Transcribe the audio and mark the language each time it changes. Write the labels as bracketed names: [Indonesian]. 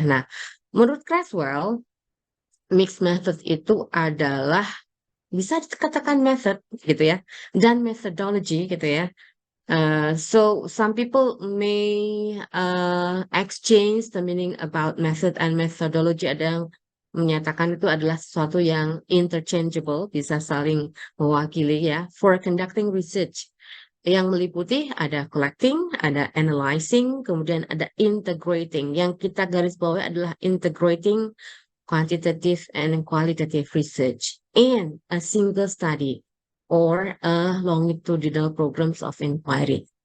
[Indonesian] Nah, menurut Creswell, mixed method itu adalah bisa dikatakan method gitu ya dan methodology gitu ya. [English] So some people may exchange the meaning about method and methodology. [Indonesian] Ada yang menyatakan itu adalah sesuatu yang interchangeable, bisa saling mewakili ya. [English] For conducting research, [Indonesian] yang meliputi ada collecting, ada analyzing, kemudian ada integrating. Yang kita garis bawahi adalah [English] integrating quantitative and qualitative research in a single study or a longitudinal programs of inquiry.